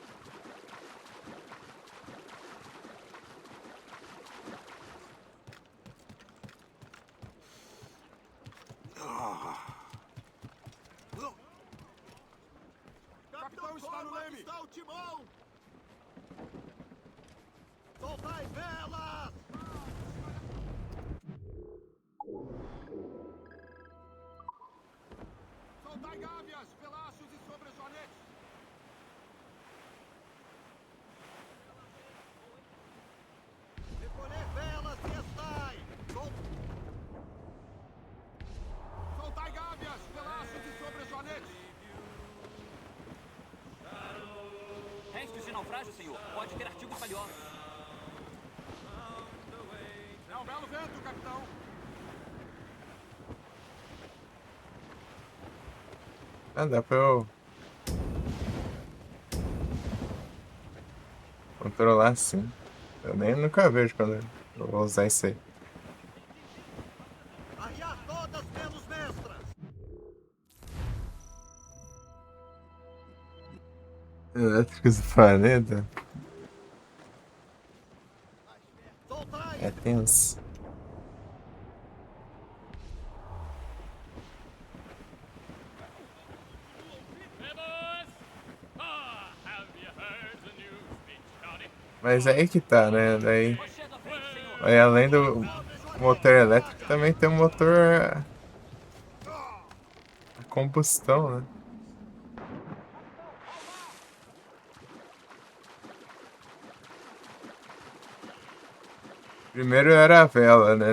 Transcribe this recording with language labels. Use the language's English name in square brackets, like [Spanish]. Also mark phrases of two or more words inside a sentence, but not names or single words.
[Portuguese] Capitão, está no leme! Está o timão! Soltai velas! Soltai gávias, velachos e sobrejoanetes! Recolher velas e estai! Soltai gávias, velachos e sobrejoanetes! de naufrágio, senhor. Pode ter artigos valiosos. É um belo vento, capitão. Ah, dá pra eu controlar assim. Eu nem nunca vejo quando eu vou usar isso aí. Arriar todas menos mestras! Elétricos do planeta. Soltai! É tenso. [English] Hey, boys! Ah, have you heard the news? Been shouting. [Portuguese] Mas aí que tá, né? Daí, Chega à frente, senhor. aí além do motor elétrico, também tem um motor a combustão, né? Primeiro era a vela, né?